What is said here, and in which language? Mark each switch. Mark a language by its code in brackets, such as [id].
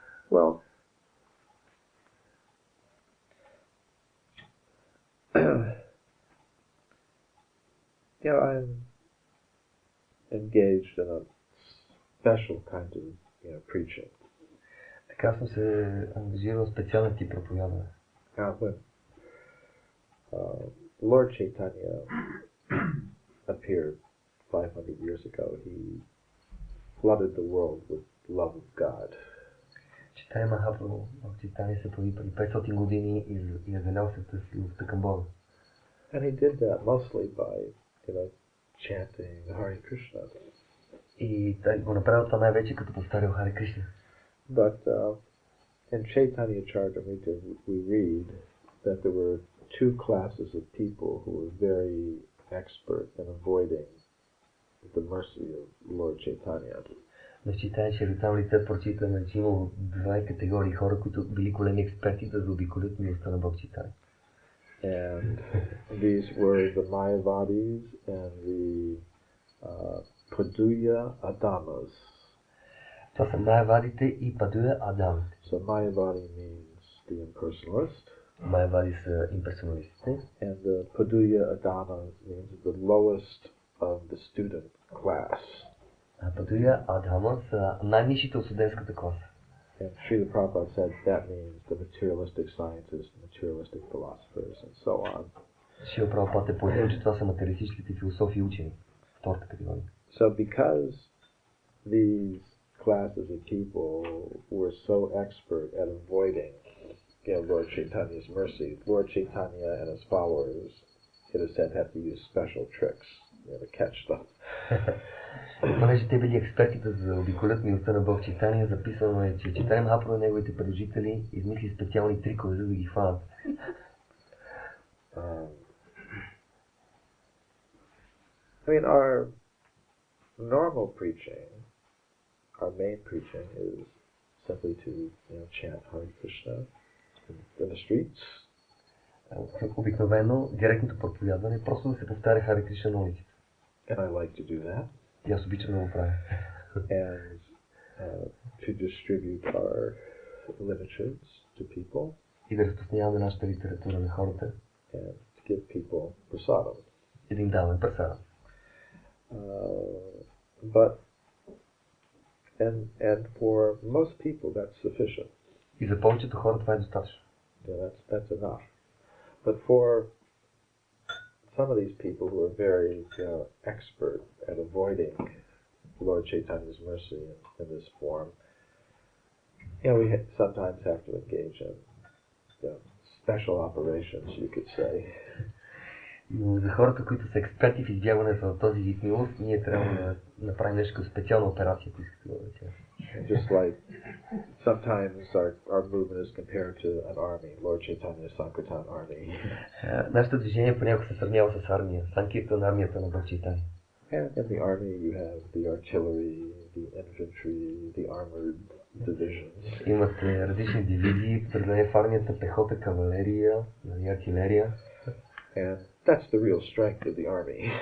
[en] Well, I'm in engaged in a special kind of preaching. [bg] Така съм се ангажирал в специален тип проповядване. [en] Now, when Lord Chaitanya appeared 500 years ago, he flooded the world with love of God. [bg] Читая Махапрабху в Читания се появи преди 500 години и залял света с любовта към Бога. [en] And he did that mostly by, chanting Hare Krishna. [bg] И той го направил това най-вече като повтарял Харе Кришна. [en] But in Chaitanya Charitamrita we read that there were two classes of people who were very expert in avoiding the mercy of Lord Chaitanya. [bg] В Читания Чаритамрита прочитаме, че имало две категории хора, които били големи експерти да заобиколят милостта на Бог Читания. [en] And these were the Mayavadis and the Paduya Adamas. [bg] Това са Майавадите и Падуя Адамите. [en] So Mayavadi means the impersonalist. [bg] Майавади са имперсоналистите. [en] And the Paduya Adamas means the lowest of the student class. [bg] А Падуя Адама са най-низшите от студентската класа. [en] And Srila Prabhupada said that means the materialistic scientists, materialistic philosophers, and so on. [bg] Шрила Прабхупад е пояснил, че това са материалистичните философи и учени. Втората категория. [en] So because these classes of people were so expert at avoiding Lord Chaitanya's mercy, Lord Chaitanya and his followers, it is said, have to use special tricks to catch them. [bg] Понеже те били експертите за обиколят милостта на Бог Чайтания, записано е, че Чайтания Махапрабху и неговите придружители измисли специални трикове, за да ги хванат. [en] Our normal preaching, our main preaching is simply to chant Hare Krishna in the streets. [bg] Обикновено, директното проповядване е просто да се повтаря Харе Кришна на улиците. [en] And I like to do that. [bg] И аз обичам да го правя. [en] And to distribute our literatures to people. [bg] И да разпространяваме нашата литература на хората. [en] And to give people prasadam. [bg] И да им даваме прасада. [en] But and for most people that's sufficient. [bg] И за повечето хора това е достатъчно. [en] Yeah, that's enough. But for some of these people who are very expert at avoiding Lord Chaitanya's mercy in this form, we sometimes have to engage in special operations, you could say. [bg] Но за хората, които са експерти в избягването на този вид милост, ние трябва да направим нещо като специална операция, ако искате да речем. [en] Just like sometimes our movement is compared to an army, Lord Chaitanya's Sankirtan army. [bg] Нашето движение понякога се сравнява с армия, Санкиртан армията на Бог Чайтания. [en] And in the army you have the artillery, the infantry, the armored divisions. [bg] Имате различни дивизии, предадени в армията, пехота, кавалерия, артилерия. [en] And that's the real strength of the army.